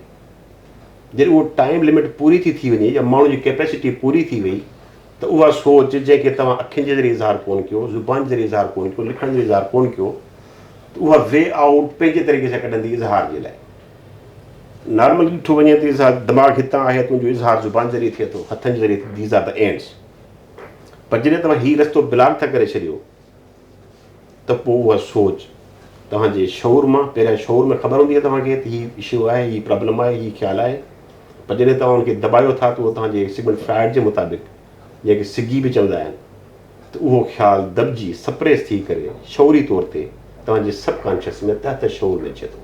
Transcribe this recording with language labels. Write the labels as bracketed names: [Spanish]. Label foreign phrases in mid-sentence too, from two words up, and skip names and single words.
[Sindhi] जॾहिं उहो [English] time limit [Sindhi] पूरी थी वञे या माण्हू जी कैपेसिटी पूरी थी वई, त उहा सोच जंहिंखे तव्हां अखियुनि जे ज़रिए इज़हार कोन कयो, ज़ुबान जे ज़रिए इज़हार कोन कयो, लिखण जे ज़रिए इज़हार कोन कयो, त उहा [English] way out [Sindhi] पंहिंजे तरीक़े सां कढंदी इज़हार जे लाइ। नॉर्मल ॾिठो वञे त इज़हार दिमाग़ हितां आहे त मुंहिंजो इज़हार ज़ुबान ज़रिए थिए थो, हथनि जे ज़रिए, [English] these are the ends. [Sindhi] पर जॾहिं तव्हां हीउ रस्तो ब्लॉक था करे छॾियो त पोइ उहा सोच तव्हांजे शौर मां, पहिरियां शौर में ख़बर हूंदी आहे तव्हांखे त हीउ इशू आहे, हीउ प्रॉब्लम आहे, हीउ ख़्यालु आहे, पर जॾहिं तव्हां हुनखे दॿायो था त उहो तव्हांजे सिगमेंट फ्राइड जे मुताबिक़, जंहिंखे सिगी बि चवंदा आहिनि, त उहो ख़्यालु दॿिजी सप्रेस थी करे शौरी तौर ते तव्हांजे सबकॉन्शियस में तहत शौर में अचे थो।